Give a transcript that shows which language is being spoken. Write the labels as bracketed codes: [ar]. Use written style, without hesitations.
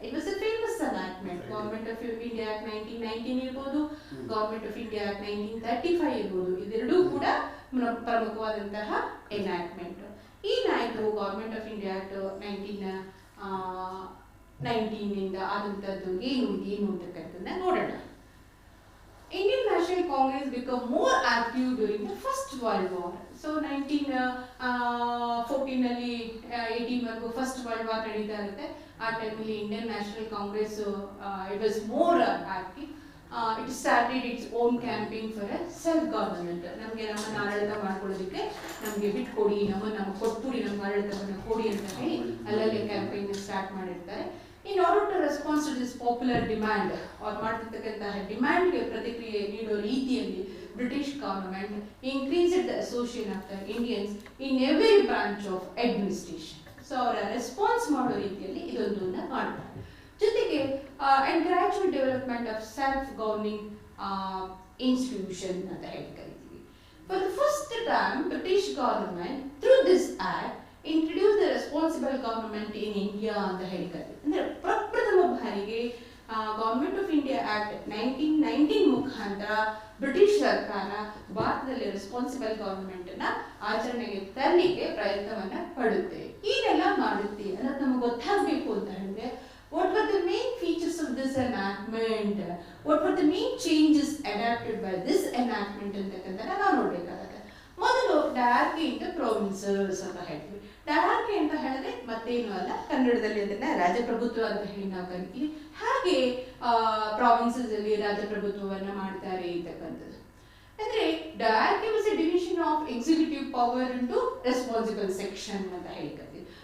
[en] It was a famous enactment. Government of India act 1919 [kn] ಇರ್ಬೋದು, [en] Government of India act 1935 ಇರ್ಬೋದು. [kn] ಇದೆರಡೂ ಕೂಡ ಪ್ರಮುಖವಾದಂತಹ enactment. ಏನಾಯಿತು ಗವರ್ಮೆಂಟ್ ಆಫ್ ಇಂಡಿಯಾ ಆಕ್ಟ್ 1919 ಇಂದ ಆದಂಥದ್ದು ಏನು ಅಂತಕ್ಕಂಥದ್ದನ್ನ ನೋಡೋಣ. [en] Indian National Congress became more active during the First World War. [kn] So 1914 ನಲ್ಲಿ 18 ವರೆಗೂ ಫಸ್ಟ್ ವರ್ಲ್ಡ್ ವಾರ್ ನಡೀತಾ ಇರುತ್ತೆ. ಆ ಟೈಮಲ್ಲಿ Indian national Congress [en] It was more active. It started its own campaign for a self government. [kn] ನಮಗೆ ನಮ್ಮನ್ನು ಆಡಳಿತ ಮಾಡ್ಕೊಳ್ಳೋದಕ್ಕೆ ನಮಗೆ ಬಿಟ್ಕೊಡಿ, ನಮಗೆ ಕೊಟ್ಬಿಡಿ, ನಮ್ಮ ಆಡಳಿತವನ್ನು ಕೊಡಿ ಅಂತ ಹೇಳಿ ಅಲ್ಲಲ್ಲಿ ಕ್ಯಾಂಪೇನ್ ಸ್ಟಾರ್ಟ್ ಮಾಡಿರ್ತಾರೆ. [en] In order to respond to this popular demand or [kn] ಮಾಡ್ತಿರ್ತಕ್ಕಂತಹ ಡಿಮ್ಯಾಂಡ್ಗೆ ಪ್ರತಿಕ್ರಿಯೆ ನೀಡೋ ರೀತಿಯಲ್ಲಿ British government [en] increased the association of the Indians in every branch of administration. [kn] So ಅವರ ರೆಸ್ಪಾನ್ಸ್ ಮಾಡೋ ರೀತಿಯಲ್ಲಿ ಇದೊಂದನ್ನ ಮಾಡ್ತಾರೆ. ಜೊತೆಗೆ [en] and gradual development of self governing institution [kn] ಅಂತ ಹೇಳಿ ಕರಿತೀವಿ. [en] for the first time British government through this act introduce the responsible government in India [kn] ಅಂತ ಹೇಳಿ ಕರೀತೀವಿ. ಅಂದರೆ ಪ್ರಪ್ರಥಮ ಬಾರಿಗೆ ಗವರ್ಮೆಂಟ್ ಆಫ್ ಇಂಡಿಯಾ ಆಕ್ಟ್ 1919 ಮುಖಾಂತರ ಬ್ರಿಟಿಷ್ ಸರ್ಕಾರ ಭಾರತದಲ್ಲಿ ರೆಸ್ಪಾನ್ಸಿಬಲ್ ಗವರ್ನಮೆಂಟ್ ಅನ್ನ ಆಚರಣೆಗೆ ತರಲಿಕ್ಕೆ ಪ್ರಯತ್ನವನ್ನ ಪಡುತ್ತೆ. ಈಗೆಲ್ಲ ಮಾಡುತ್ತೆ ಅನ್ನೋದು ನಮ್ಗೆ ಗೊತ್ತಾಗಬೇಕು ಅಂತ ಹೇಳಿದ್ರೆ [en] what were the main features of this enactment, what were the main changes adapted by this enactment [kn] ಅಂತಕ್ಕಂಥದ್ದನ್ನ ನಾವು ನೋಡ್ಬೇಕಾಗತ್ತೆ. ಮೊದಲು ಡಯಾರ್ಕಿ ಇಂಟು ಪ್ರೊವಿನ್ಸಸ್ ಅಂತ ಹೇಳ್ತೀವಿ. ಡಯಾರ್ಕಿ ಅಂತ ಹೇಳಿದ್ರೆ ಮತ್ತೇನು ಅಲ್ಲ, ಕನ್ನಡದಲ್ಲಿ ಅದನ್ನ ರಾಜಪ್ರಭುತ್ವ ಅಂತ ಹೇಳಿ ನಾವು ಕರಿತೀವಿ. ಹಾಗೆ ಪ್ರಾವಿನ್ಸಸ್ ಅಲ್ಲಿ ರಾಜಪ್ರಭುತ್ವವನ್ನ ಮಾಡ್ತಾರೆ ಅಂತಕ್ಕಂಥದ್ದು. [en] ಅಂದ್ರೆ diarchy was a division of executive power into responsible section [kn] ಅಂತ ಹೇಳಿ ಕರಿತೀವಿ.